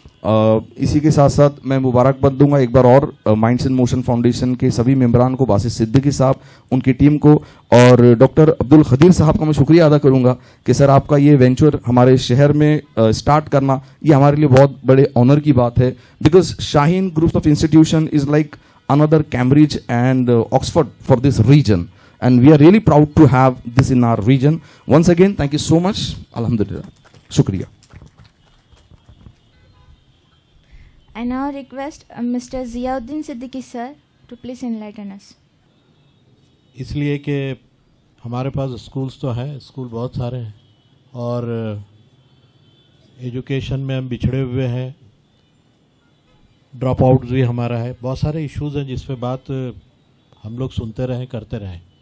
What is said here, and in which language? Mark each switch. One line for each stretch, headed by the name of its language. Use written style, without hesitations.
Urdu: اسی کے ساتھ ساتھ میں مبارکباد دوں گا ایک بار اور مائنڈس ان موشن فاؤنڈیشن کے سبھی ممبران کو، باسط صدیقی صاحب، ان کی ٹیم کو، اور ڈاکٹر عبدالقدیر صاحب کا میں شکریہ ادا کروں گا کہ سر آپ کا یہ وینچر ہمارے شہر میں اسٹارٹ کرنا یہ ہمارے لیے بہت بڑے آنر کی بات ہے،
English: Because Shaheen group of institution is like another Cambridge and Oxford for this region, and we are really proud to have this in our region. Once again, thank you so much.
Urdu: Alhamdulillah. Shukriya.
English: I now request Mr. Ziauddin Siddiqui sir to please enlighten us.
Urdu: اس لیے کہ ہمارے پاس schools تو ہیں، school بہت سارے ہیں، اور education میں ہم بچھڑے ہوئے ہیں، ڈراپ آؤٹ بھی ہمارا ہے، بہت سارے ایشوز ہیں جس پہ بات ہم لوگ سنتے رہیں، کرتے رہیں۔